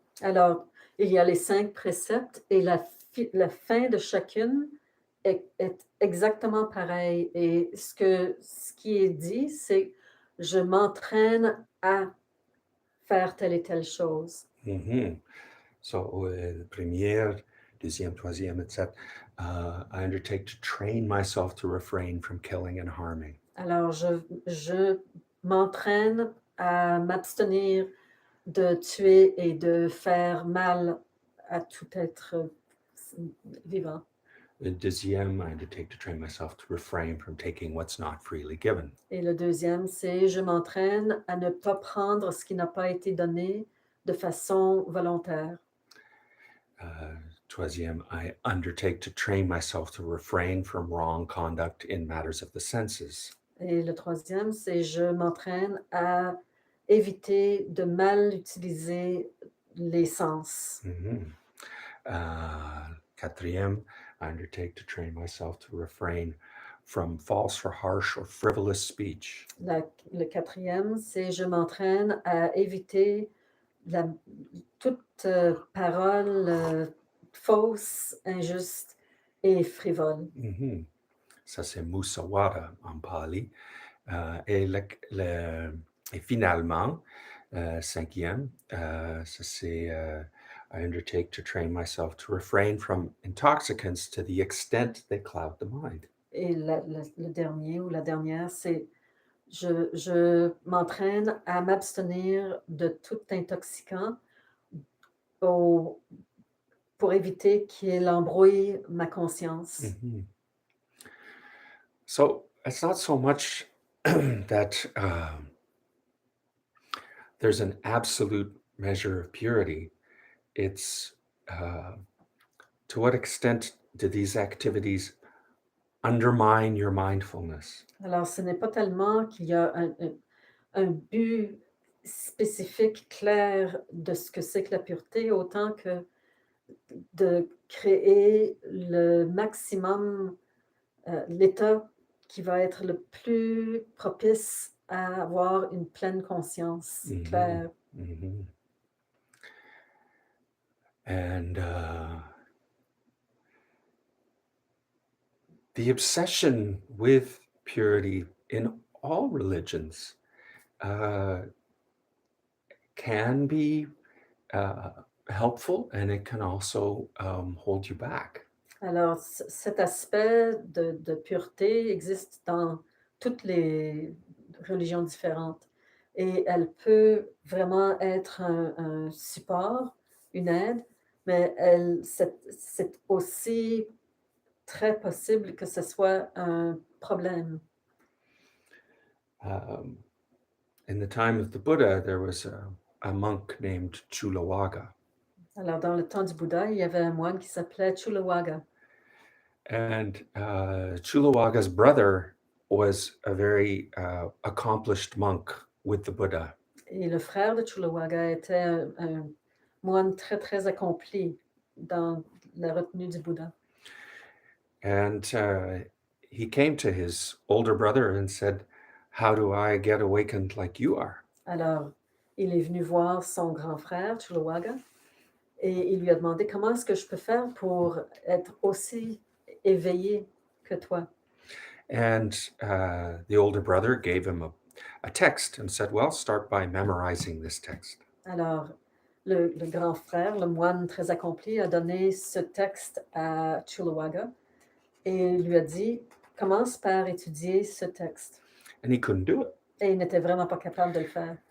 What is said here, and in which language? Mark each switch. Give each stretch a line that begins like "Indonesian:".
French: Alors, il y a les 5 préceptes et la fin de chacune est exactement pareil. Et ce qui est dit, c'est je m'entraîne à faire telle et telle chose. Mm-hmm. So, première, deuxième, troisième, etc.
English: I undertake to train myself to refrain from killing and harming.
French: Alors, je m'entraîne à m'abstenir de tuer et de faire mal à tout être vivant. Le deuxième,
English: I undertake to train myself to refrain from taking what's not freely given.
French: Et le deuxième, c'est je m'entraîne à ne pas prendre ce qui n'a pas été donné de façon volontaire.
English: Troisième, I undertake to train myself to refrain from wrong conduct in matters of the senses.
French: Et le troisième, c'est je m'entraîne à éviter de mal utiliser les sens.
English: Mm-hmm. Quatrième, I undertake to train myself to refrain from false or harsh or frivolous speech.
French: Le quatrième, c'est je m'entraîne à éviter toute parole fausse, injuste et frivole. Mhm. Ça, c'est musawada en pali. Et, et finalement, cinquième, ça c'est
English: I undertake to train myself to refrain from intoxicants to the extent they cloud the mind.
French: Et le dernier ou la dernière, c'est je m'entraîne à m'abstenir de tout intoxicant au pour éviter qu'il embrouille ma conscience. Mhm.
English: So it's not so much that there's an absolute measure of purity. It's to what extent do these activities undermine your mindfulness?
French: Alors ce n'est pas tellement qu'il y a un but spécifique, clair de ce que c'est que la pureté, autant que de créer le maximum, l'état qui va être le plus propice à avoir une pleine conscience Mhm. claire. Mhm.
English: And the obsession with purity in all religions uh, can be uh, helpful, and it can also hold you back.
French: Alors cet aspect de pureté existe dans toutes les religions différentes et elle peut vraiment être un support, une aide, mais c'est aussi très possible que ce soit un problème.
English: Um, in the time of the Buddha, there was a monk named Chulawaga,
French: Alors dans le temps du Bouddha, il y avait un moine qui s'appelait Chulawaga
English: and Chulawaga's brother was a very accomplished monk with the Buddha.
French: et le frère de Chulawaga était un moine très, très accompli dans la retenue du Bouddha.
English: And he came to his older brother and said, "How do I get awakened like you are?"
French: Alors, il est venu voir son grand frère, Chulawaga, et il lui a demandé comment est-ce que je peux faire pour être aussi éveillé que toi.
English: And the older brother gave him a text and said, "Well, start by memorizing this text."
French: Alors, le grand frère, le moine très accompli, a donné ce texte à Chulawaga et lui a dit, commence par étudier ce texte.
English: And he couldn't do it.
French: Et il n'était vraiment pas capable de le faire.